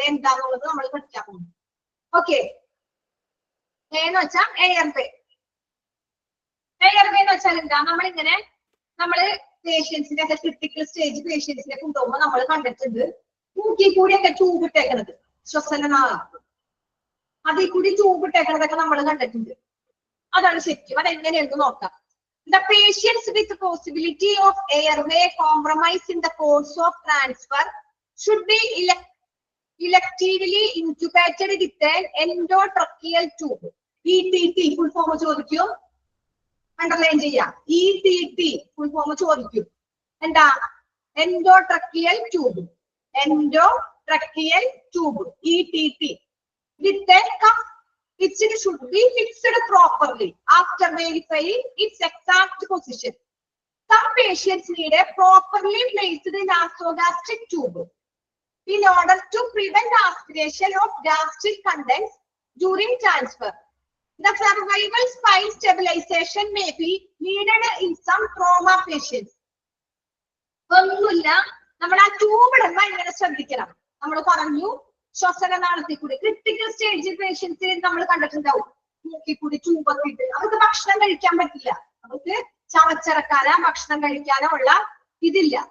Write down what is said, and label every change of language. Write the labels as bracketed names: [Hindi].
[Malayalam] എന്താന്നുള്ളത് നമ്മൾ പഠിക്കാൻ പോകുന്നു. ഓക്കെ, എന്ന് വെച്ചാൽ എയർവേ. എയർവേ എന്ന് വെച്ചാൽ എന്താ? നമ്മള് പേഷ്യൻസിന്റെ ഒക്കെ ക്രിട്ടിക്കൽ സ്റ്റേജ് പേഷ്യൻസിനെ കൊണ്ടുപോകുമ്പോൾ നമ്മൾ കണ്ടിട്ടുണ്ട് മൂക്കി കൂടിയൊക്കെ ട്യൂബ് ഇട്ടേക്കണത്, ശ്വസനനാള അതിൽ കൂടി ട്യൂബ് ഇട്ടേക്കണതൊക്കെ നമ്മൾ കണ്ടിട്ടുണ്ട്. അതാണ് ശരിക്കും. അതെങ്ങനെയെന്ന് നോക്കാം. [English] The patients with possibility of airway compromise in the course of transfer should be electively intubated with an endotracheal tube. ETT full form [Malayalam] ചോദിക്കും. അണ്ടർലൈൻ ചെയ്യാം. [English] ETT full form [Malayalam] ചോദിക്കും. എന്താ? [English] endotracheal tube. endotracheal tube. ETT. With a cup which should be fixed properly after verifying its exact position. Some patients need a properly placed nasogastric tube in order to prevent aspiration of gastric contents during transfer. The cervical spine stabilization may be needed in some trauma patients. [Malayalam] ഒന്നുമില്ല, നമ്മൾ ആ tube ഇടുമ്പോ ഇങ്ങനെ ശ്രദ്ധിക്കണം. നമ്മൾ പറഞ്ഞു ശ്വസന നാളത്തിൽ കൂടി ക്രിട്ടിക്കൽ സ്റ്റേജ് പേഷ്യൻസിൽ നമ്മൾ കണ്ടിട്ടുണ്ടാവും, മൂക്കിൽ കൂടി ട്യൂബൊക്കെ ഇട്ട്. അവർക്ക് ഭക്ഷണം കഴിക്കാൻ പറ്റില്ല, അവർക്ക് ചവച്ചിറക്കാനോ ഭക്ഷണം കഴിക്കാനോ ഉള്ള ഇതില്ല.